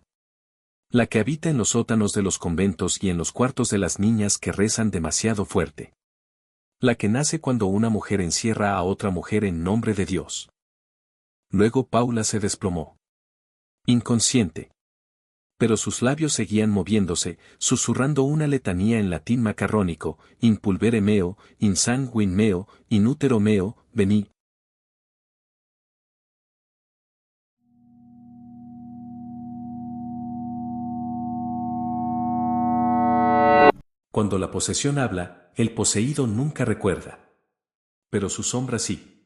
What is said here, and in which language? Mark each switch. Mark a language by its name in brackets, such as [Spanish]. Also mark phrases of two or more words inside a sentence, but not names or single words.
[Spanish] La que habita en los sótanos de los conventos y en los cuartos de las niñas que rezan demasiado fuerte. La que nace cuando una mujer encierra a otra mujer en nombre de Dios. Luego Paula se desplomó. Inconsciente. Pero sus labios seguían moviéndose, susurrando una letanía en latín macarrónico, [Latin] in pulvere meo, in sanguine meo, in útero meo, [Spanish] vení. Cuando la posesión habla, el poseído nunca recuerda. Pero su sombra sí.